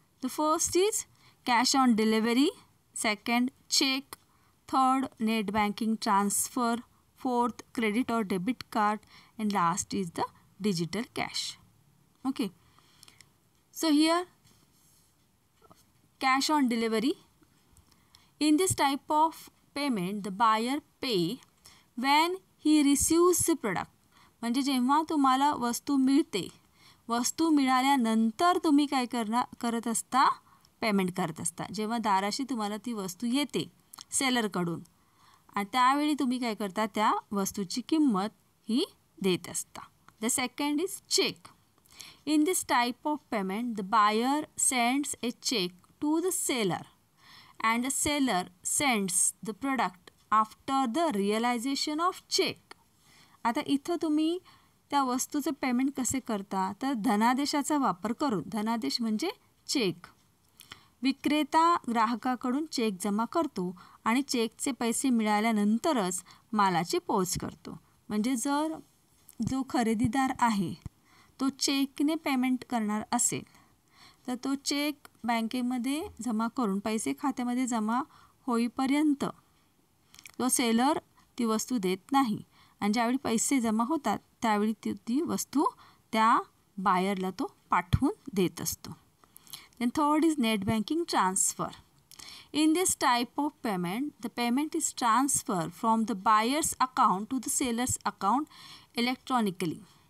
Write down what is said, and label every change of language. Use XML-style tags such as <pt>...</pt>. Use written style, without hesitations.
<en>The first is cash on delivery, second check, third net banking transfer, fourth credit or debit card, and last is the digital cash. Okay, so here cash on delivery. In this type of payment the buyer pay when he receives the product.</en> <mr>म्हणजे जेव्हा तुम्हाला वस्तू मिळते, वस्तू मिळाल्यानंतर तुम्ही काय करत असता, पेमेंट करत असता. जेव्हा दाराशी तुम्हाला ती वस्तू येते सेलरकडून आणि त्यावेळी तुम्ही काय करता, त्या वस्तूची किंमत ही देत असता.</mr> <en>The second is cheque. In this type of payment, the buyer sends a check to the seller and the seller sends the product after the realization of check.</en> <mr>आता इथं तुम्ही त्या वस्तूचं पेमेंट कसे करता, तर धनादेशाचा वापर करून. धनादेश म्हणजे चेक. विक्रेता ग्राहकाकडून चेक जमा करतो आणि चेकचे पैसे मिळाल्यानंतरच मालाची पोच करतो. म्हणजे जर जो खरेदीदार आहे तो चेकने पेमेंट करणार असेल तर तो चेक बँकेमध्ये जमा करून पैसे खात्यामध्ये जमा होईपर्यंत तो सेलर ती वस्तू देत नाही आणि ज्यावेळी पैसे जमा होतात त्यावेळी ती वस्तू त्या बायरला तो पाठवून देत असतो.</mr> <en>Then third is net banking transfer. In this type of payment, the payment is transferred from the buyer's account to the seller's account electronically.</en>